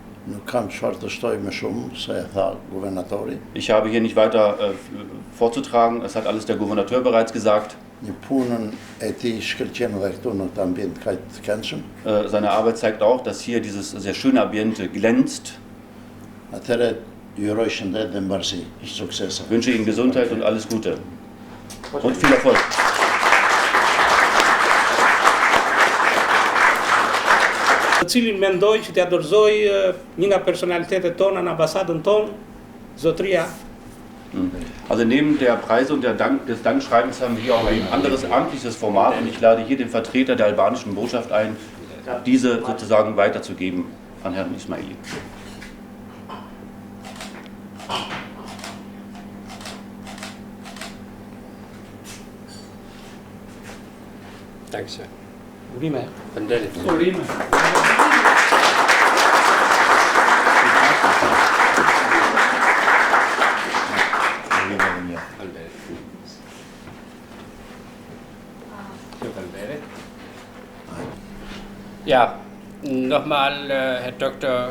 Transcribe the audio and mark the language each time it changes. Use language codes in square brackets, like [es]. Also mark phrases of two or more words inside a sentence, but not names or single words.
[de] Ich habe hier nicht weiter vorzutragen, es hat alles der Gouvernateur bereits gesagt. Seine Arbeit zeigt auch, dass hier dieses sehr schöne Ambiente glänzt. Ich wünsche Ihnen Gesundheit und alles Gute. Und viel Erfolg. [sq] Cilin mendoj që t'ja dorëzoj një nga personalitetet tona në ambasadën tonë, zotria. [de] Also neben der Preise und des Dankschreibens haben wir hier auch ein anderes amtliches Format und ich lade hier den Vertreter der albanischen Botschaft ein, diese sozusagen weiterzugeben an Herrn Ismailji. Dankeschön. [sq] Urime. Vandelit. Urime. [de] Ja, nochmal, Herr Dr.